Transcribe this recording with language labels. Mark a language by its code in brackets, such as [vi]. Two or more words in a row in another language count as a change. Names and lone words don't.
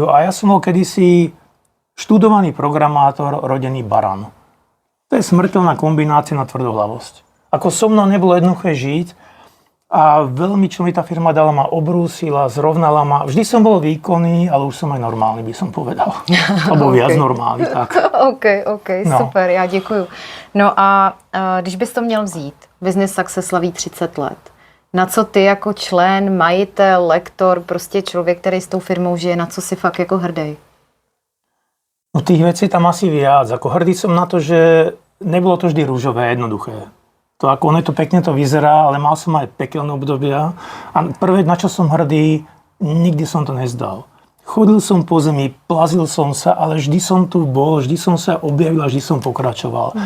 [sk] A ja som bol kedysi študovaný programátor, rodený baran. To je smrteľná kombinácia na tvrdohlavosť. Ako so mnou nebolo jednoduché žiť a veľmi, čo mi tá firma dala, ma obrúsila, zrovnala ma. Vždy som bol výkonný, ale už som aj normálny, by som povedal. Alebo viac normálny, tak. [cs] OK, super, já děkuju. No a když bys to měl vzít, Business Success slaví 30 let, na co ty jako člen, majitel, lektor, prostě člověk, který s tou firmou žije, na co si fakt jako hrdý? [sk] No tých vecí tam asi viac. Ako hrdý som na to, že nebolo to vždy rúžové, jednoduché. To ako ono to pekne to vyzerá, ale mal som aj pekelné obdobia. A prvé, na čo som hrdý, nikdy som to nezdal. Chodil som po zemi, plazil som sa, ale vždy som tu bol, vždy som sa objavil a vždy som pokračoval.